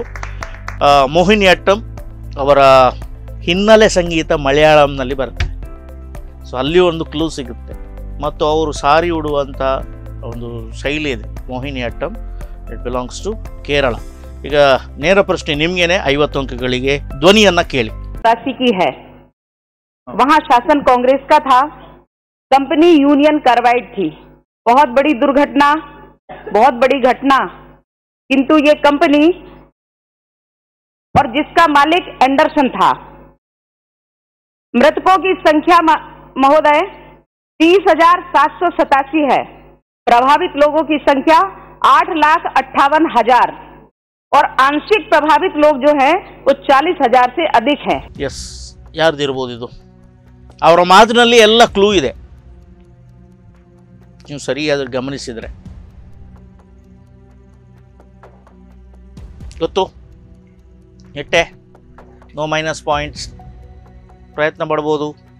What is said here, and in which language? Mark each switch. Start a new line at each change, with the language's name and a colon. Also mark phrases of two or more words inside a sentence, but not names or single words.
Kannada: ಮೋಹಿನಿಯಟ್ಟಂ ಅವರ ಹಿನ್ನೆಲೆ ಸಂಗೀತ ಮಲಯಾಳಂನಲ್ಲಿ ಬರುತ್ತೆ. ಸೊ ಅಲ್ಲಿ ಒಂದು ಕ್ಲೂ ಸಿಗುತ್ತೆ. ಮತ್ತು ಅವರು ಸಾರಿ ಉಡುವಂಥ ಒಂದು ಶೈಲಿ ಇದೆ ಮೋಹಿನಿಯಟ್ಟಂ.
English: It belongs to Kerala.
Kannada: ಈಗ ನೇರ ಪ್ರಶ್ನೆ ನಿಮ್ಗೇನೆ, 50 ಅಂಕಗಳಿಗೆ ಧ್ವನಿಯನ್ನ ಕೇಳಿ.
Hindi: की है वहाँ शासन कांग्रेस का था, कंपनी यूनियन कार्बाइड थी, बहुत बड़ी दुर्घटना, बहुत बड़ी घटना, किंतु ये कंपनी और जिसका मालिक एंडरसन था। मृतकों की संख्या महोदय 30,787 है, प्रभावित लोगों की संख्या 8,58,000 और आंशिक प्रभावित लोग जो हैं वो 40,000 से अधिक है।
Kannada: ಎಸ್, ಯಾರ್ದಿರ್ಬೋದು ಇದು? ಅವರ ಮಾತಿನಲ್ಲಿ ಎಲ್ಲ ಕ್ಲೂ ಇದೆ, ನೀವು ಸರಿಯಾದ ಗಮನಿಸಿದರೆ ಗೊತ್ತು. ಎಟ್ಟೆ
English: no minus points,
Kannada: ಪ್ರಯತ್ನ ಪಡ್ಬೋದು.